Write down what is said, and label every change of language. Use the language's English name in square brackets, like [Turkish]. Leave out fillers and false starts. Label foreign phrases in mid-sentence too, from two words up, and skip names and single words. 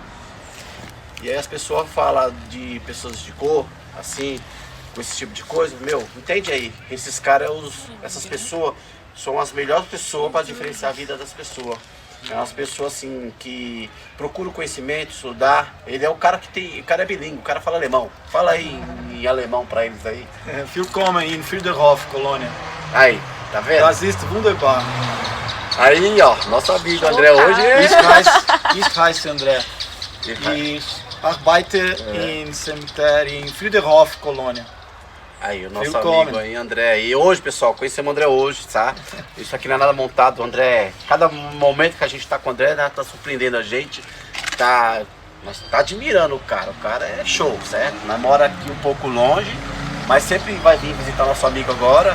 [Portuguese] E aí as pessoas falam de pessoas de cor, assim, com esse tipo de coisa, entende aí, esses caras, essas pessoas, são as melhores pessoas para diferenciar a vida das pessoas. É umas pessoas assim que procuram conhecimento, estudar. Ele é o cara o cara é bilíngue, o cara fala alemão. Fala aí em alemão pra eles aí. [German] Willkommen in Friedhof, Colônia. [Portuguese] Aí, tá vendo? [German] Das ist wunderbar. [Portuguese] Aí, ó, nosso amigo André hoje. [German] Ich heiße André. Ich arbeite in [Portuguese] Cemitério em [German] Friedhof, Colônia. [Portuguese] Aí, o nosso [German] Willkommen. [Portuguese] amigo aí, André. E hoje, pessoal, conhecemos o André hoje, tá? Isso aqui não é nada montado, André. Cada momento que a gente tá com o André, né, tá surpreendendo a gente. Nós tá admirando o cara. O cara é show, certo? Nós mora aqui um pouco longe, mas sempre vai vir visitar nosso amigo agora.